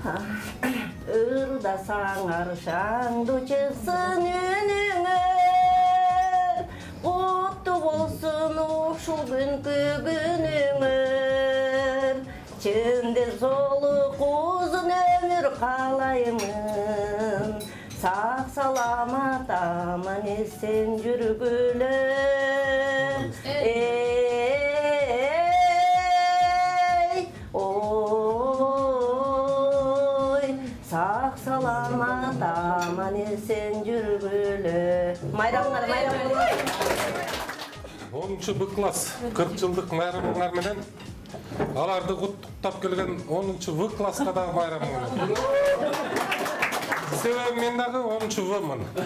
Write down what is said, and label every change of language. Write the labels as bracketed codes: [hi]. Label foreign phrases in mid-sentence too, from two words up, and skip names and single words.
[ky] Ырда саңар шаңды чыксын үнүңө Кутту болсун ушул күнкү күнүңөр Чындыр солук узун өмүр каалаймын Сак саламат аман эсен жүргүлө Sağ salamat aman esen жүргүлө. Майрамыңар, майрамыңар. 10-чы Б класс 40 жылдык майрамыңар менен аларды куттуктап келген 10-чы В класска дагы майрамыңар. Себеби мен дагы 10-чы В-мын.